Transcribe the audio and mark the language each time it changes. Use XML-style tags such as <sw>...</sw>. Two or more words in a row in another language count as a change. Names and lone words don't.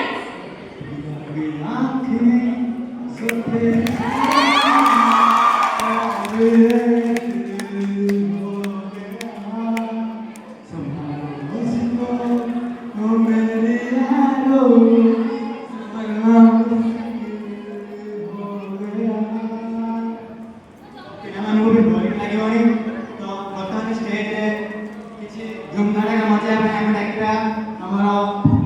<hi>अभी आँखें सफेद संभालो मुझको, ओ मेरे यारो, वरना मुश्किल हो गया।</hi> <or>ପିଲାମାନଙ୍କୁ ବି ବୋରିଂ ଲାଗିବନି ତ ବର୍ତ୍ତମାନ ଷ୍ଟେଜରେ କିଛି ଧୁମଧାଡ଼ାକା ମଜା ପାଇଁ ଆମେ ଡାକିବା ଆମର</or>